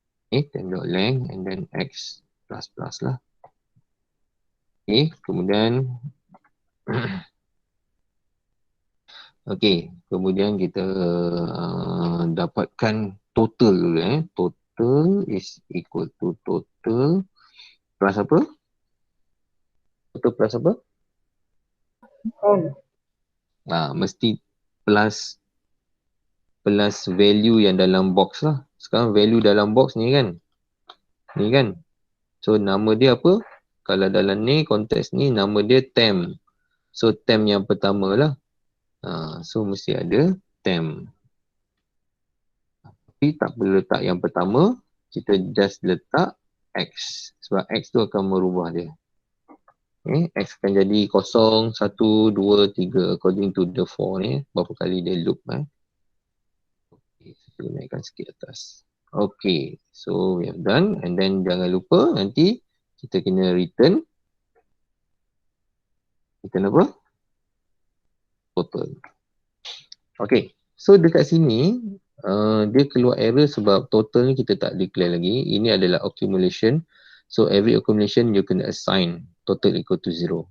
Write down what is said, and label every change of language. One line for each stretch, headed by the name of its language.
Malay: Okay,
English: temp dot length and then x plus plus
Malay: lah. Okay, kemudian okay, kemudian kita dapatkan total dulu.
English: Total is equal to total plus apa?
Malay: Total plus apa? Mesti plus value yang dalam box lah. Sekarang value dalam box ni kan. Ni kan. So nama dia apa? Kalau dalam ni konteks ni nama dia temp. So temp yang pertama lah. So mesti ada temp. Tapi tak perlu letak yang pertama. Kita just letak x. Sebab x tu akan merubah dia. Okay, x akan jadi 0, 1, 2, 3
English: according to the
Malay: for ni. Berapa kali dia loop. Okay, kita naikkan sikit atas.
English: Okay, so we have done. And then
Malay: jangan lupa nanti kita kena return. Return apa? Total. Okay, so dekat sini dia keluar error sebab total ni kita tak declare lagi. Ini adalah accumulation.
English: So every accumulation you
Malay: kena
English: assign total equal to 0.